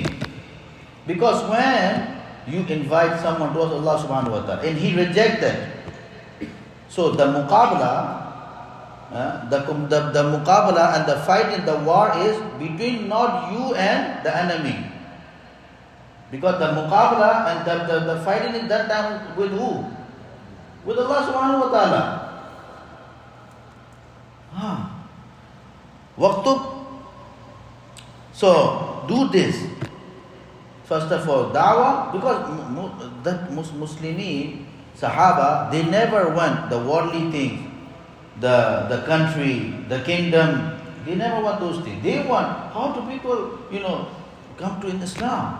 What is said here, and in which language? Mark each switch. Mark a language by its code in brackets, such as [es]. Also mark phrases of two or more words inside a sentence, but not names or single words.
[en] Because when you invite someone towards [ar] الله سبحانه وتعالى [en] and he rejected, so the muqabala, the muqabala and the fight in the war is between not you and the enemy. Because the muqabala and the fighting is that time with who? [ar] With الله سبحانه وتعالى. [en] Waqtub. So do this. First of all, da'wah, because that Muslimin, Sahaba, they never want the worldly things, the country, the kingdom. They never want those things. They want how do people, come to Islam.